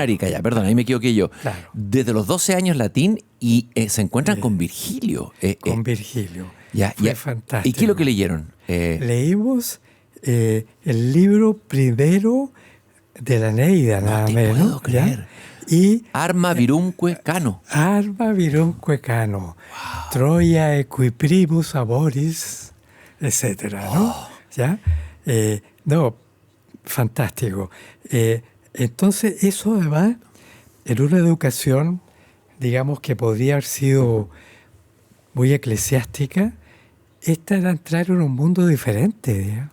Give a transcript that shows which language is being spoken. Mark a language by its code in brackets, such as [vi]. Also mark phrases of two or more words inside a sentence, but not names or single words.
[es] Arica, ya, perdón, ahí me equivoqué yo. Claro. Desde los 12 años latín y se encuentran con Virgilio. Con Virgilio. Ya, Fue ya. fantástico. ¿Y qué es lo que leyeron? Leímos el libro primero de la Eneida, nada te menos. puedo creer. ¿Ya? Y [la] Arma virumque cano. Arma virumque cano, Troia equiprimus amoris, [es] etcétera, ¿no? ¿Ya? No, fantástico. Entonces, eso además, en una educación, digamos que podría haber sido muy eclesiástica, esta era entrar en un mundo diferente, digamos.